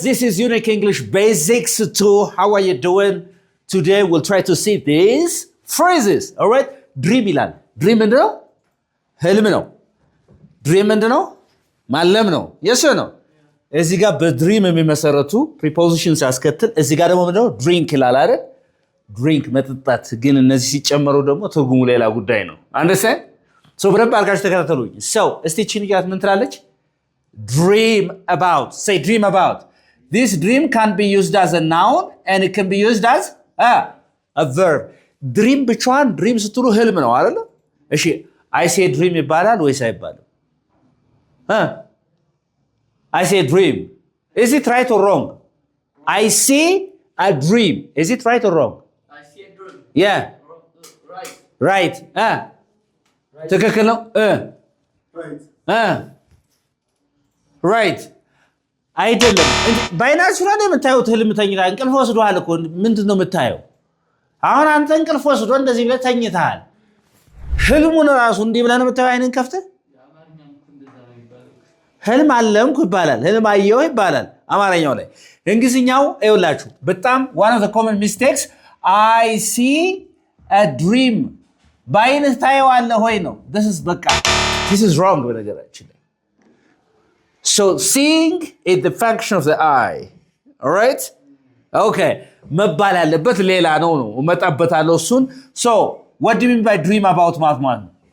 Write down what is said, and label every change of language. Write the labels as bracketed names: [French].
[English] This is Unique English Basics 2. How are you doing? Today we'll try to see these phrases. All right? Dream [Amharic] ይላል. [English] Dream [Amharic] ምንድነው? ህልም ነው። Dream ምንድነው? ማለም ነው። [English] Yes or no? [Amharic] እዚህ ጋር በድሪም የሚመሰረቱ prepositions ያስከትል። እዚህ ጋር ደግሞ ምንድነው? Drink ይላል አይደል? Drink መጠጣት። ግን እነዚህ ሲጨመሩ ደግሞ ትርጉሙ ሌላ ጉዳይ ነው። [English] Understand? [Amharic] So በደንብ አድርጋችሁ ተከታተሉኝ። So እስቲ ቺን ይያት ምን ትላለች? [English] Dream about. Say dream about. This dream can be used as a noun and it can be used as a verb. [Amharic] Dream ብቻዋን dream ስትሉ ህልም ነው አይደል? እሺ [English] I say dream [Amharic] ይባላል ወይስ አይባልም? [English] I say dream. Is it right or wrong? I see a dream. Is it right or wrong? I see a dream. Yeah. Right. Right. [Amharic] ትክክል ነው? [English] Right. Right. [Amharic] አይደለም። ባይናችሁ ላይ የምታዩት ህልም ተኝታ እንቅልፍ ወስዷል እኮ ምንድነው የምታየው? አሁን አንተ እንቅልፍ ወስዶ እንደዚህ ብለህ ተኝተሃል። ህልሙን ራሱ እንዲህ ብለህ ነው የምታየው አይንን ከፍተህ? ህልም አለምኩ ይባላል። ህልም አየሁ ይባላል አማርኛው ላይ። እንግሊዝኛው አይውላችሁ በጣም [English] one of the common mistakes I see a dream. [Amharic] ባይንህ ታየዋለህ ወይ ነው። [English] This is wrong [Amharic] በነገራችን ላይ። [English] So seeing is the function of the eye. All right? Okay. [Amharic] መባል ያለበት ሌላ ነው እመጣበታለሁ እሱን። [English] So what do you mean by dream about [Amharic] ማለት?